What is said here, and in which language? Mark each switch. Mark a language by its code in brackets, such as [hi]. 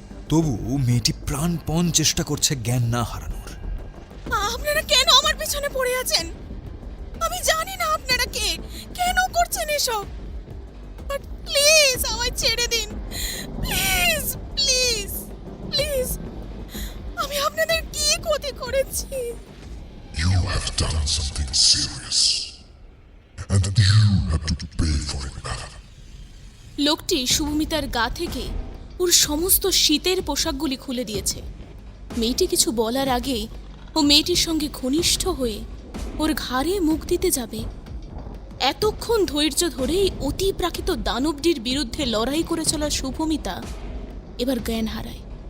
[bn] তবু মেয়েটি প্রাণপণ চেষ্টা করছে জ্ঞান না হারানোর। আপনারা কেন আমার পিছনে পড়ে আছেন? আমি জানি না আপনারা কে, কেন করছেন এসব। [en] but please [bn] আমায় ছেড়ে দিন, প্লিজ প্লিজ প্লিজ। আমি আপনাদের কি ক্ষতি করেছি? [en] You have done something serious. And you have to pay for it, madam. [bn] লোকটি শুভমিতার গা থেকে ওর সমস্ত শীতের পোশাকগুলি খুলে দিয়েছে। মেয়েটি কিছু বলার আগেই ও মেয়েটির সঙ্গে ঘনিষ্ঠ হয়ে ওর ঘাড়ে মুখ দিতে যাবে। এতক্ষণ ধৈর্য ধরে এই অতি প্রাকৃত দানবটির বিরুদ্ধে লড়াই করে চলা শুভমিতা এবার জ্ঞান হারায়।